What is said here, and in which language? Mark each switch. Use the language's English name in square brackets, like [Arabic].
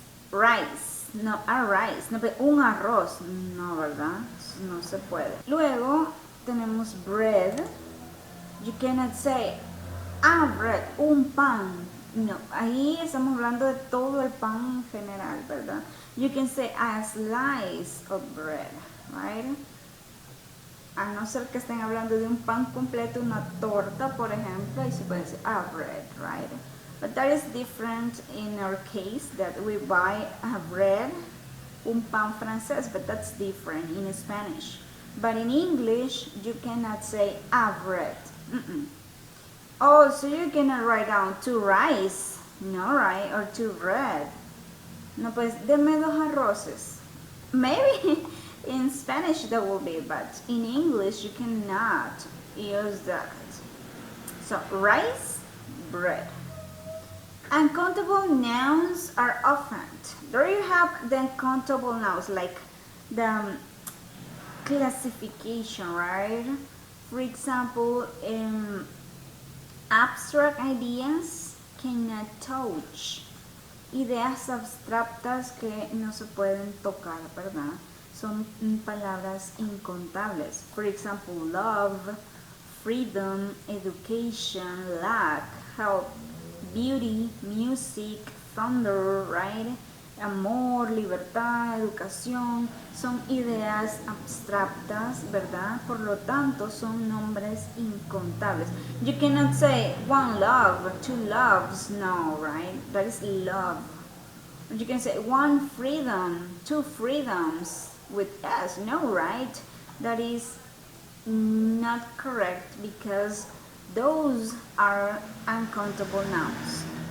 [Spanish] Rice, no, a rice, no, un arroz, no, ¿verdad? No se puede. Luego tenemos [English] bread. You cannot say a bread, [Spanish] un pan. No, ahí estamos hablando de todo el pan en general, ¿verdad? [English] You can say a slice of bread, right? [Spanish] A no ser que estén hablando de un pan completo, una torta, por ejemplo, y se puede decir [English] a bread, right? But that is different in our case, that we buy a bread, [Spanish] un pan francés, [English] but that's different in Spanish. But in English, you cannot say a bread. Oh, so you cannot write down 2 rice, no, right? Or 2 bread. [Spanish] No, pues, deme 2 arroces. [English] Maybe in Spanish that will be, but in English you cannot use that. So, rice, bread. Uncountable nouns are often. There you have the uncountable nouns, like the classification, right? For example, abstract ideas cannot touch. [Spanish] Ideas abstractas que no se pueden tocar, ¿verdad? Son palabras incontables. [English] For example, love, freedom, education, luck, health, beauty, music, thunder, right? [Spanish] Amor, libertad, educación, son ideas abstractas, ¿verdad? Por lo tanto, son nombres incontables. [English] You cannot say 1 love, 2 loves, no, right? That is love. You can say 1 freedom, 2 freedoms with S, no, right? That is not correct because those are uncountable nouns.